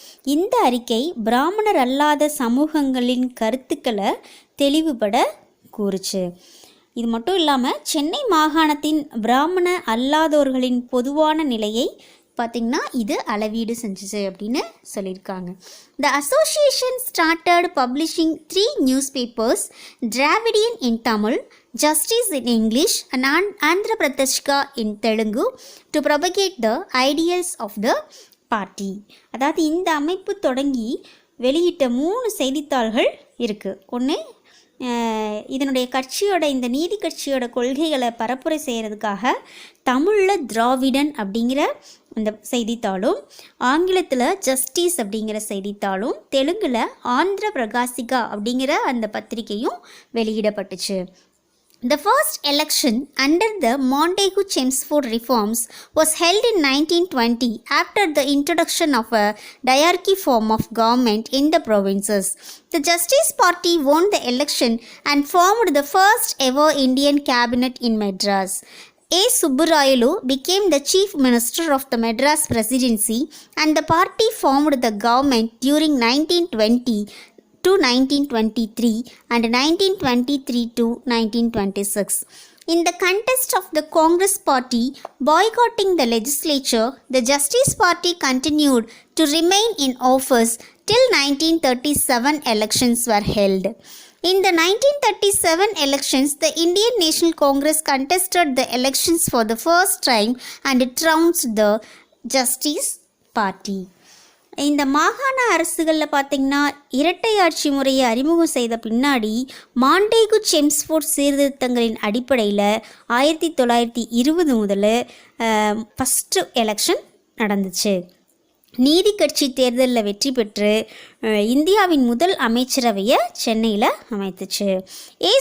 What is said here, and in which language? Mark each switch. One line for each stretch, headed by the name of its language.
Tamil: இந்த அறிக்கை பிராமணர் அல்லாத சமூகங்களின் கருத்துக்களை தெளிவுபட கூறுச்சு. இது மட்டும் இல்லாமல் சென்னை மாகாணத்தின் பிராமண அல்லாதோர்களின் பொதுவான நிலையை பார்த்திங்கன்னா இது அளவீடு செஞ்சிச்சு அப்படின்னு சொல்லியிருக்காங்க.
English: The association started publishing 3 newspapers, Dravidian in Tamil, Justice in English and Andhra Prateshka in Telugu to propagate the ideals of the party.
Tamil: அதாவது இந்த அமைப்பு தொடங்கி வெளியிட்ட 3 செய்தித்தாள்கள் இருக்குது. ஒன்று இதனுடைய கட்சியோட இந்த நீதி கட்சியோட கொள்கைகளை பரப்புரை செய்கிறதுக்காக தமிழில் திராவிடன் அப்படிங்கிற அந்த செய்தித்தாளும், ஆங்கிலத்தில் ஜஸ்டிஸ் அப்படிங்கிற செய்தித்தாளும், தெலுங்கில் ஆந்திர பிரகாசிகா அப்படிங்கிற அந்த பத்திரிகையும் வெளியிடப்பட்டுச்சு.
English: The first election under the Montagu-Chelmsford reforms was held in 1920 after the introduction of a diarchy form of government in the provinces. The Justice Party won the election and formed the first ever Indian cabinet in Madras. A. Subbarayulu became the chief minister of the Madras presidency and the party formed the government during 1920 to 1923 and 1923 to 1926. In the contest of the Congress party boycotting the legislature, the Justice Party continued to remain in office till 1937 elections were held. In the 1937 elections, the Indian National Congress contested the elections for the first time and trounced the Justice Party.
Tamil: இந்த மாகாண அரசுகளில் பார்த்திங்கன்னா இரட்டை ஆட்சி முறையை அறிமுகம் செய்த பின்னாடி மாண்டேகு செம்ஸ்ஃபோர்ட் சீர்திருத்தங்களின் அடிப்படையில் 1920 முதல்
English: first election
Tamil: நடந்துச்சு. நீதி கட்சி தேர்தலில் வெற்றி பெற்று இந்தியாவின் முதல் அமைச்சரவையை சென்னையில் அமைத்துச்சு. ஏ.